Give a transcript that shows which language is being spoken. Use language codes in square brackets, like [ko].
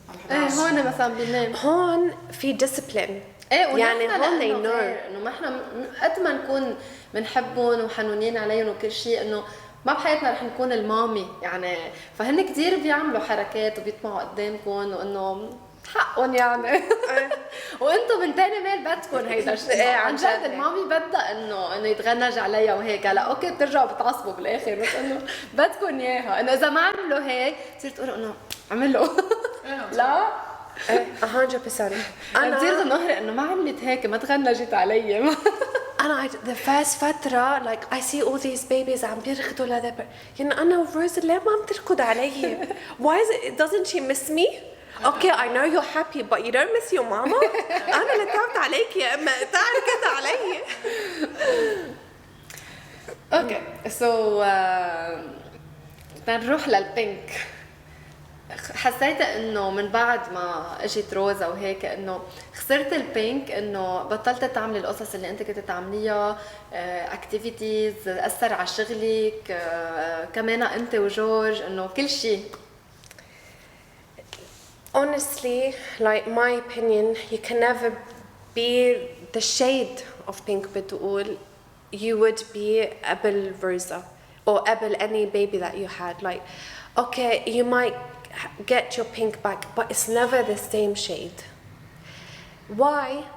[ar] ايه هون مثلا بينام هون في discipline ايه يعني ونحن هون [en] they [ar] لانه [en] know. [ar] غير انه ما احنا قد ما نكون بنحبهم وحنونين عليهم وكل شيء انه ما بحياتنا رح نكون المامي يعني. فهن كتير بيعملوا حركات وبيطمعوا قدامكم وانه حقهم يعني. وانتم من تاني مال بدكم هيدا الشيء. إيه عن جد المامي بدها انه يتغنج عليها وهيك. هلا اوكي بترجعوا بتعصبوا بالاخر بس انه بدكم اياها انه اذا ما عملوا هيك بتصير تقولوا انه عملوا. لا 100%. انا كثير تنهرق انه ما عملت هيك ما تغنجت علي. أنا [en] the first [ar] فترة [en] like I see all these babies [ar] عم بيركضوا لهذا يعني أنا وروز ليه ما عم تركض علي؟ [en] Why doesn't she miss me? Okay, I know you're happy but you don't miss your mama. [ar] أنا اللي تعبت عليك يا أما تعال كده علي. اوكي سو نروح للبينك. حسيت انه من بعد ما اجت روزا وهيك انه خسرت البينك انه بطلت تعملي القصص اللي انت كنت تعمليها اكتيفيتيز اثر على شغلك كمان انت وجورج انه كل شيء. [en] Honestly, like my opinion, you can never be the shade of pink [ar] بتقول [en] you would be [ar] قبل [en] Rosa or قبل any baby that you had. Like, okay, you might get your pink back, but it's never the same shade. Why?